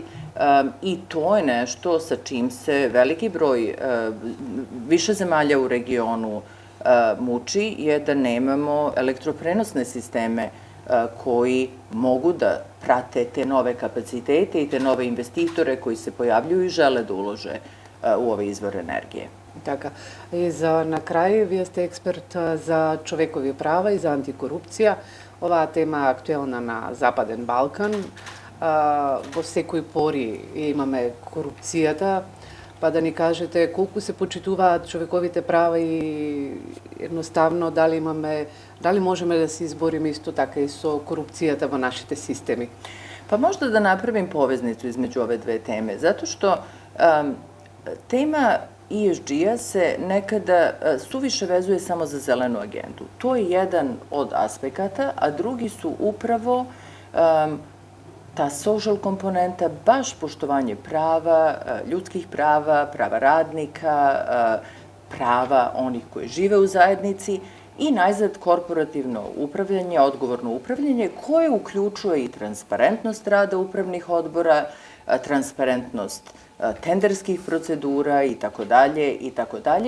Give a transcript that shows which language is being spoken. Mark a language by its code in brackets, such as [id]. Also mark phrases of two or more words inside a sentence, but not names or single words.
[sr] I to je nešto sa čim se veliki broj više zemalja u regionu muči, je da nemamo elektroprenosne sisteme koji mogu da prate te nove kapacitete i te nove investitore koji se pojavljuju i žele da ulože u ove izvore energije. [mk] Така. И за на крај, вие сте експерт за човекови права и за антикорупција. Оваа тема е актуелна на Западен Балкан. Во секој пори имаме корупцијата, па да ни кажете колку се почитуваат човековите права и едноставно дали можеме да се избориме исто така и со корупцијата во нашите системи? [sr] Pa možda da napravim poveznicu između ove dve teme, zato što tema ESG-a se nekada suviše vezuje samo za zelenu agendu. To je jedan od aspekata, a drugi su upravo ta social komponenta, baš poštovanje prava, ljudskih prava, prava radnika, prava onih koji žive u zajednici i najzad korporativno upravljanje, odgovorno upravljanje, koje uključuje i transparentnost rada upravnih odbora, transparentnost tenderskih procedura i tako dalje i tako dalje.